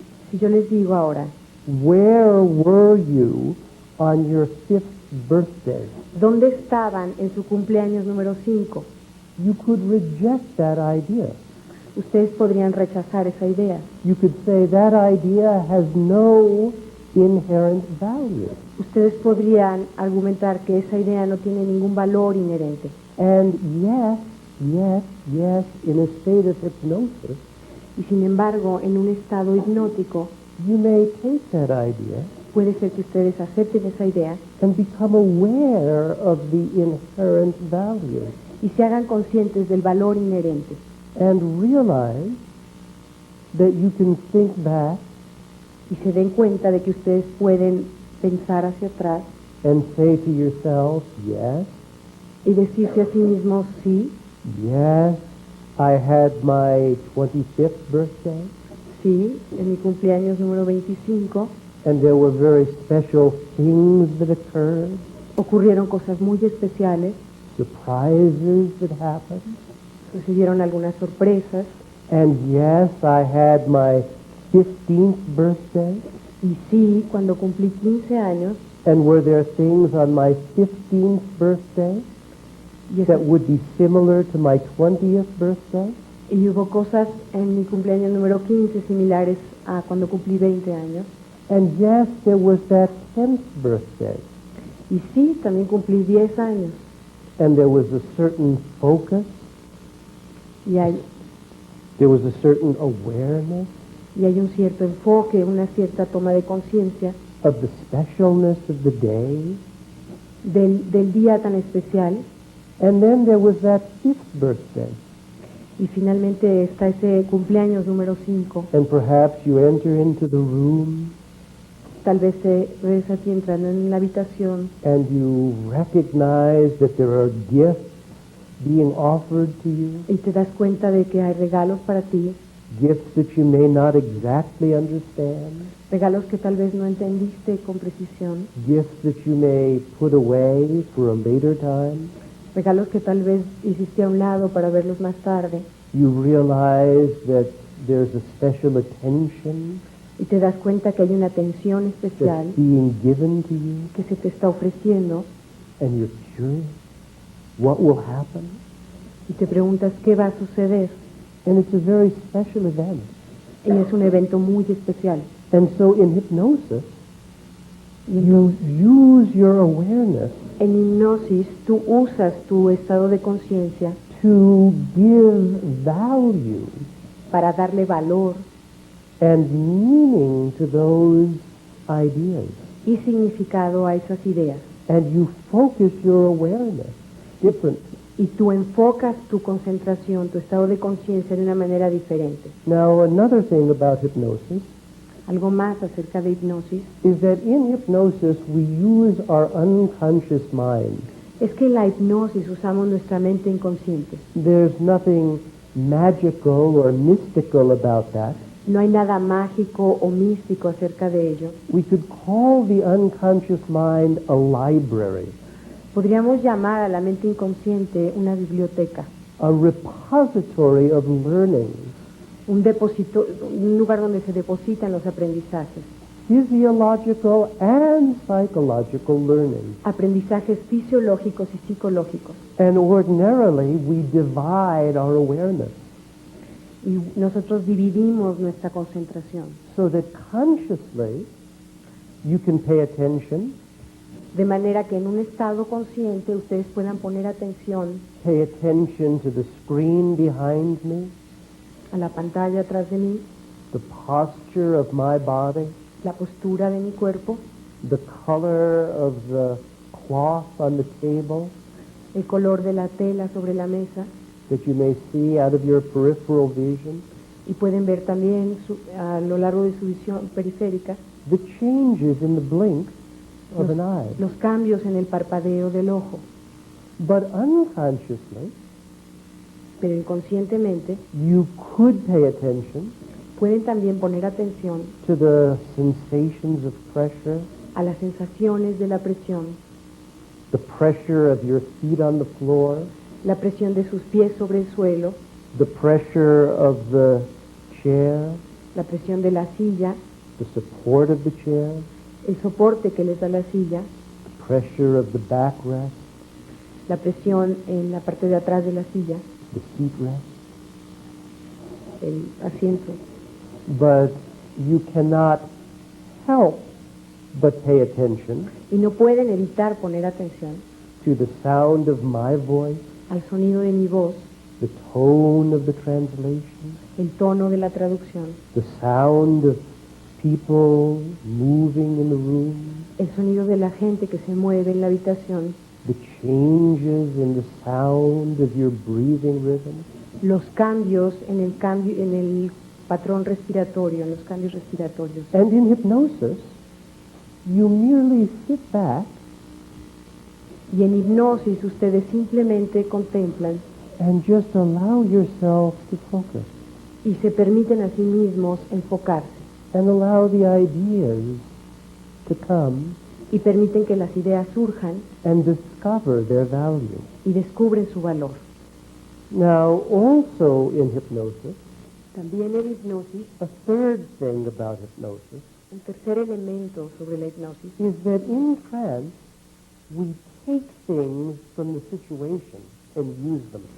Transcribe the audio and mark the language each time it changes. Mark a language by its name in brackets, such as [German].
[Spanish] si yo les digo ahora, [English] where were you on your 5th birthday? [Spanish] ¿dónde estaban en su cumpleaños número 5? [English] You could reject that idea. [Spanish] Ustedes podrían rechazar esa idea. [English] You could say that idea has no inherent value. [Spanish] Ustedes podrían argumentar que esa idea no tiene ningún valor inherente. [English] And yes, in a state of hypnosis, [Spanish] Y sin embargo, en un estado hipnótico, [English] you may take that idea [Spanish] puede ser que ustedes acepten esa idea [English] and become aware of the inherent value [Spanish] y se hagan conscientes del valor inherente [English] and realize that you can think back [Spanish] y se den cuenta de que ustedes pueden pensar hacia atrás [English] and say to yourself, yes, [Spanish] y decirse a sí mismos, sí, [English] yes, I had my 25th birthday, [Spanish] sí, en mi cumpleaños número 25 [English] and there were very special things that occurred, [Spanish] ocurrieron cosas muy especiales, [English] surprises that happened, [Spanish] recibieron algunas sorpresas, [English] and yes, I had my 15th birthday, [Spanish] y sí, cuando cumplí 15 años, [English] and were there things on my 15th birthday [Spanish] y, [English] that would be similar to my 20th birthday? [Spanish] y hubo cosas en mi cumpleaños número 15 similares a cuando cumplí 20 años, [English] And yes, there was that 10th birthday, [Spanish] y sí, también cumplí 10 años, [English] and there was a certain focus, [Spanish] y hay [English] there was a certain awareness [Spanish] un cierto enfoque, una cierta toma de conciencia [English] of the specialness of the day. [Spanish] del día tan especial, [English] And then there was that 5th birthday. [Spanish] y finalmente está ese cumpleaños número 5. [English] And perhaps you enter into the room [Spanish] Tal vez ves aquí entrando en la habitación [English] and you recognize that there are gifts being offered to you. [Spanish] y te das cuenta de que hay regalos para ti. [English] gifts that you may not exactly understand, [Spanish] regalos que tal vez no entendiste con precisión, [English] gifts that you may put away for a later time. [Spanish] regalos que tal vez hiciste a un lado para verlos más tarde, [English] You realize that there's a special attention [Spanish] y te das cuenta que hay una atención especial [English] that's being given to you, [Spanish] que se te está ofreciendo, [English] and you're curious what will happen. [Spanish] y te preguntas qué va a suceder. [English] And it's a very special event. [Spanish] Y es un evento muy especial. [English] And so in hypnosis, you use your awareness [Spanish] En hipnosis tú usas tu estado de conciencia [English] to give value [Spanish] para darle valor [English] and meaning to those ideas. [Spanish] y significado a esas ideas. [English] And you focus your awareness differently. [Spanish] Y tú enfocas tu concentración, tu estado de conciencia de una manera diferente. [English] Now, another thing about hypnosis [Spanish] Algo más acerca de hipnosis [English] is that in hypnosis we use our unconscious mind. [Spanish] es que en la hipnosis usamos nuestra mente inconsciente. [English] There's nothing magical or mystical about that. [Spanish] No hay nada mágico o místico acerca de ello. [English] We could call the unconscious mind a library, [Spanish] Podríamos llamar a la mente inconsciente una biblioteca, [English] a repository of learning, [Spanish] un lugar donde se depositan los aprendizajes, [English] physiological and psychological learning. [Spanish] aprendizajes fisiológicos y psicológicos. [English] And ordinarily we divide our awareness [Spanish] Y nosotros dividimos nuestra concentración, [English] so that consciously you can pay attention, [Spanish] de manera que en un estado consciente ustedes puedan poner atención [English] pay attention to the screen behind me, [Spanish] a la pantalla atrás de mí, [English] the posture of my body, [Spanish] la postura de mi cuerpo, [English] the color of the cloth on the table [Spanish] el color de la tela sobre la mesa, [English] that you may see out of your peripheral vision, [Spanish] y pueden ver también a lo largo de su visión periférica [English] the changes in the blink of an eye. [Spanish] los cambios en el parpadeo del ojo. [English] But unconsciously, [Spanish] Pero inconscientemente [English] you could pay attention [Spanish] pueden también poner atención [English] to the sensations of pressure, [Spanish] a las sensaciones de la presión, [English] the pressure of your feet on the floor, [Spanish] la presión de sus pies sobre el suelo, [English] the pressure of the chair, [Spanish] la presión de la silla, [English] the support of the chair, [Spanish] el soporte que les da la silla, [English] the pressure of the backrest, [Spanish] la presión en la parte de atrás de la silla, [English] the seat rest. [Spanish] el asiento. [English] But you cannot help but pay attention [Spanish] Y no pueden evitar poner atención [English] to the sound of my voice, [Spanish] al sonido de mi voz, [English] the tone of the translation, [Spanish] el tono de la traducción, [English] the sound of people moving in the room, [Spanish] el sonido de la gente que se mueve en la habitación, [English] the changes in the sound of your breathing rhythm. [Spanish] los cambios en el patrón respiratorio, en los cambios respiratorios. [English] And in hypnosis, you merely sit back [Spanish] Y en hipnosis ustedes simplemente contemplan [English] and just allow yourself to focus [Spanish] y se permiten a sí mismos enfocarse [English] and allow the ideas to come [Spanish] y permiten que las ideas surjan [English] and discover their value. [Spanish] y descubren su valor. [English] Now, also in hypnosis, [Spanish] También en hipnosis, [English] a third thing about hypnosis [Spanish] un tercer elemento sobre la hipnosis [English] is that in trance, we take things from the situation and use them.